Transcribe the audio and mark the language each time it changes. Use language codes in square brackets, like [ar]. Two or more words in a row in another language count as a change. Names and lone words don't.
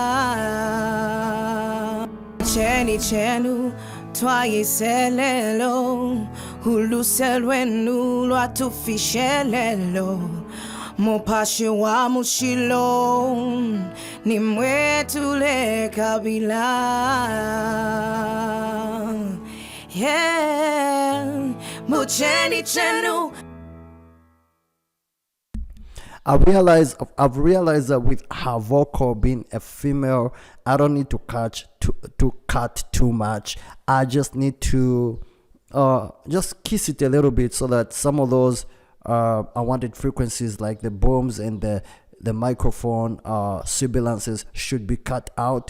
[bem] Cheni chenu twayiselelo uluselwenu lwatufishelelo mupashi wa mushilo nimwetule kabila. Yeah, mucheni chenu. [en] I've realized that with her vocal being a female, I don't need to cut too much. I just need to just kiss it a little bit so that some of those unwanted frequencies like the booms and the microphone sibilances should be cut out.